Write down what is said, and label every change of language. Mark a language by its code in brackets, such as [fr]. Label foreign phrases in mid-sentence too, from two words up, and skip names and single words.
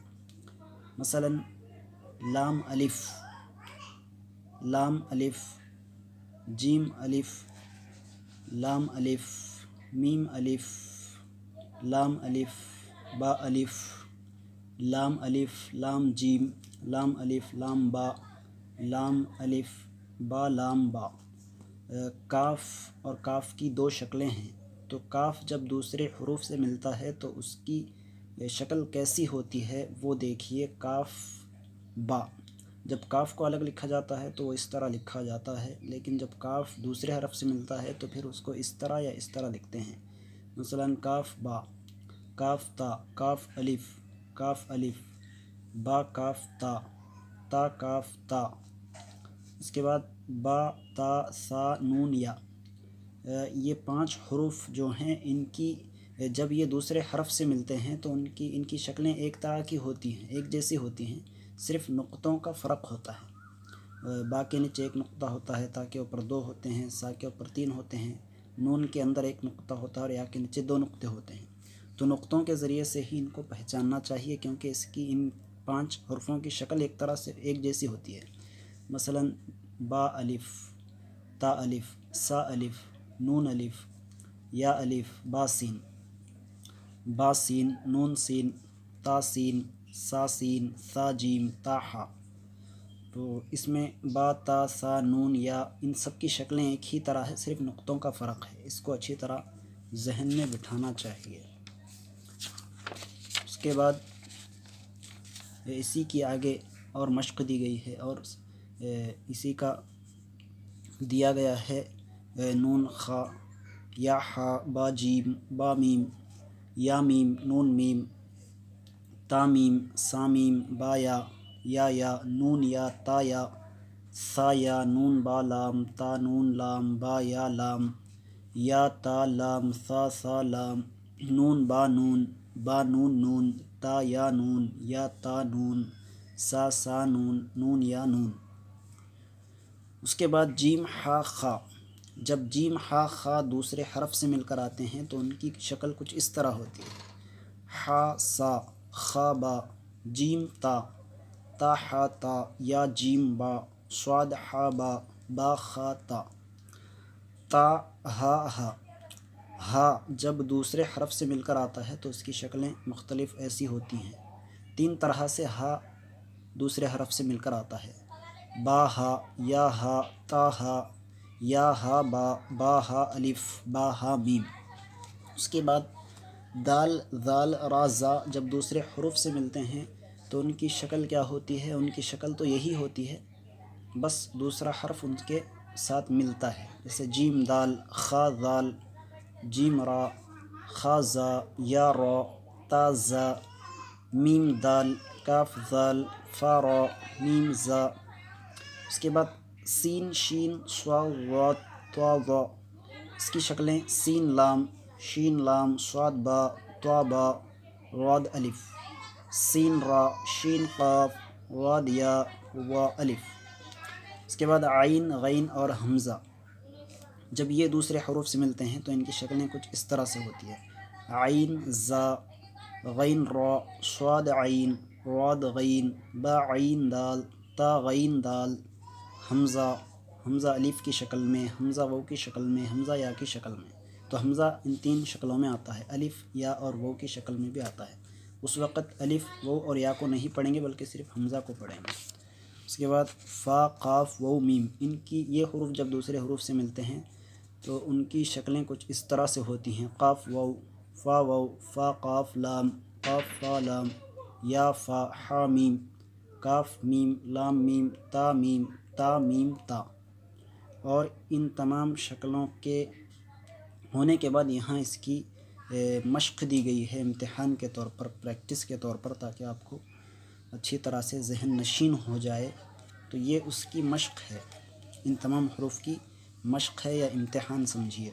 [ur] مثلا لام الف، جیم الف، لام الف، میم الف، لام الف، با الف، لام الف، لام جیم، لام الف، لام با، لام الف، با لام با۔ کاف اور کاف کی 2 شکلیں ہیں۔ تو کاف جب دوسرے حروف سے ملتا ہے تو اس کی شکل کیسی ہوتی ہے وہ دیکھیے۔ کاف با، جب کاف کو الگ لکھا جاتا ہے تو وہ اس طرح لکھا جاتا ہے، لیکن جب کاف دوسرے حرف سے ملتا ہے تو پھر اس کو اس طرح یا اس طرح لکھتے ہیں۔ مثلا کاف با، کاف تا، کاف الف، با کاف تا، تا کاف تا۔ اس کے بعد با تا سا نون یا، یہ 5 حروف جو ہیں ان کی جب یہ دوسرے حرف سے ملتے ہیں تو ان کی شکلیں ایک طرح کی ہوتی ہیں، ایک جیسی ہوتی ہیں، صرف نقطوں کا فرق ہوتا ہے۔ با کے نیچے ایک نقطہ ہوتا ہے، تا کے اوپر 2 ہوتے ہیں، سا کے اوپر 3 ہوتے ہیں، نون کے اندر ایک نقطہ ہوتا ہے اور یا کے نیچے 2 نقطے ہوتے ہیں۔ تو نقطوں کے ذریعے سے ہی ان کو پہچاننا چاہیے، کیونکہ ان 5 حروفوں کی شکل ایک طرح سے ایک جیسی ہوتی ہے۔ مثلا با الف، تا الف، سا الف، نون الف، یا الف، با سین، نون سین، تا سین، سا سین، سا جیم، تا ہا۔ تو اس میں با تا سا نون یا ان سب کی شکلیں ایک ہی طرح ہے، صرف نقطوں کا فرق ہے۔ اس کو اچھی طرح ذہن میں بٹھانا چاہیے۔ اس کے بعد اسی کی آگے اور مشق دی گئی ہے، اور اسی کا دیا گیا ہے نون خا، یا ہا، با جیم، با میم، یا میم، نون میم، تا میم، سا میم، با یا، نون یا، تا یا، سا یا، نون با لام، تا نون لام، با یا لام، یا تا لام، سا لام، نون با نون، با نون نون، تا یا نون، یا تا نون، سا نون، نون یا نون۔ اس کے بعد جیم ہا خا، جب جیم ہا خا دوسرے حرف سے مل کر آتے ہیں تو ان کی شکل کچھ اس طرح ہوتی ہے۔ ہا سا، خا با، جیم تا، تا ہا تا، یا جیم با، صاد ہا با، با خا تا، تا ہا ہا۔ ہا جب دوسرے حرف سے مل کر آتا ہے تو اس کی شکلیں مختلف ایسی ہوتی ہیں۔ 3 طرح سے ہا دوسرے حرف سے مل کر آتا ہے۔ با ہا، یا ہا، تا ہا، یا ہا با، با ہا الف، با ہا میم۔ اس کے بعد دال، ذال، را، زا جب دوسرے حروف سے ملتے ہیں تو ان کی شکل کیا ہوتی ہے؟ ان کی شکل تو یہی ہوتی ہے، بس دوسرا حرف ان کے ساتھ ملتا ہے۔ جیسے جیم دال، خا ذال، جیم را، خا زا، یا را، تا زا، میم دال، کاف ذال، فا را، میم زا۔ اس کے بعد سین، شین، صاد، ضاد، طا، ظا۔ اس کی شکلیں سین لام، شین لام، صاد با، طا با، راد الف، سین را، شین قاف، راد یا، وا الف۔ اس کے بعد عین، غین اور حمزہ جب یہ دوسرے حروف سے ملتے ہیں تو ان کی شکلیں کچھ اس طرح سے ہوتی ہے۔ عین زا، غین را، صاد عین، راد غین، با عین دال، تا غین دال، حمزہ الف کی شکل میں، حمزہ واو کی شکل میں، حمزہ یا کی شکل میں۔ تو حمزہ ان 3 شکلوں میں آتا ہے، الف، یا اور واو کی شکل میں بھی آتا ہے۔ اس وقت الف، واو اور یا کو نہیں پڑھیں گے بلکہ صرف حمزہ کو پڑھیں گے۔ اس کے بعد فا، قاف، واو، میم، ان کی یہ حروف جب دوسرے حروف سے ملتے ہیں تو ان کی شکلیں کچھ اس طرح سے ہوتی ہیں: قاف واو، فا واو، فا قاف لام، قاف فا لام، یا فا، ہا میم، کاف میم، لام میم، تا میم، تا میم تا۔ اور ان تمام شکلوں کے ہونے کے بعد یہاں اس کی مشق دی گئی ہے امتحان کے طور پر، پریکٹس کے طور پر، تاکہ آپ کو اچھی طرح سے ذہن نشین ہو جائے۔ تو یہ اس کی مشق ہے، ان تمام حروف کی مشق ہے یا امتحان سمجھیے۔